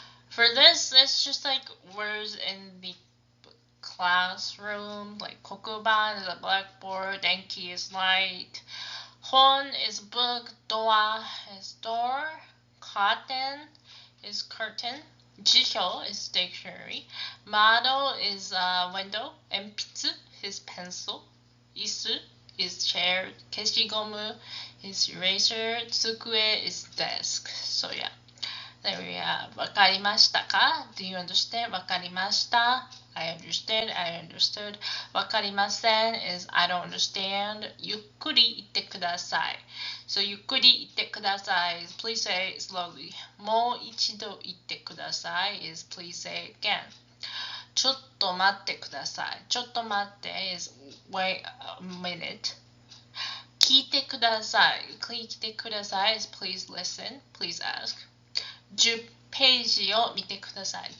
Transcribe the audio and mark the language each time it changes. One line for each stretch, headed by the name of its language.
English: For this, it's just like words in the classroom, like kokuban is a blackboard, Genki is light, hon is book, doa is door, curtain is curtain, jihyo is dictionary, mado is window, enpitsu is pencil, isu is chair, keshigomu is eraser, tsukue is desk. So yeah. There we have.
Japanese: わかりましたか?
English: Do you understand?
Japanese: わかりました?
English: I understand. I understood.
Japanese: わかりません
English: is I don't understand.
Japanese: ゆっくり言ってください.
English: So
Japanese: ゆっくり言ってください
English: is please say it slowly.
Japanese: もう一度言ってください
English: is please say it again.
Japanese: ちょっと待ってください. ちょっと待って
English: is wait a minute.
Japanese: 聞いてください. 聞いてください
English: is please listen. Please ask.
Japanese: 10ページを見てください。